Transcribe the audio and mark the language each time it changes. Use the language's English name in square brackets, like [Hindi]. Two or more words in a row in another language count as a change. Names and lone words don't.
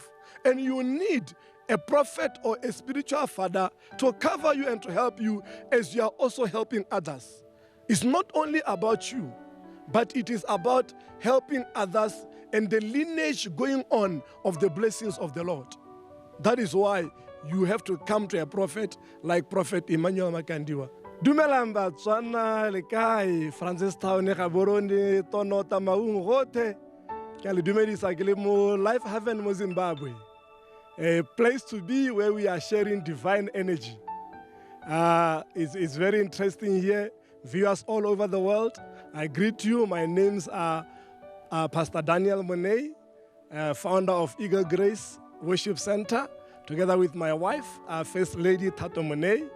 [English] And you need a prophet or a spiritual father to cover you and to help you as you are also helping others. It's not only about you, but it is about helping others and the lineage going on of the blessings of the Lord. That is why you have to come to a prophet like Prophet Emmanuel Makandiwa. [Tswana] Dumelang Botswana le kae Francis Town Gaborone Tonota Maung gote ke le dumedisa ke le mo Life Haven mo Zimbabwe, [English] a place to be where we are sharing divine energy. It's very interesting here. Viewers all over the world, I greet you. My names are Pastor Daniel Monet, founder of Eagle Grace Worship Center, together with my wife, First Lady Tato Monet.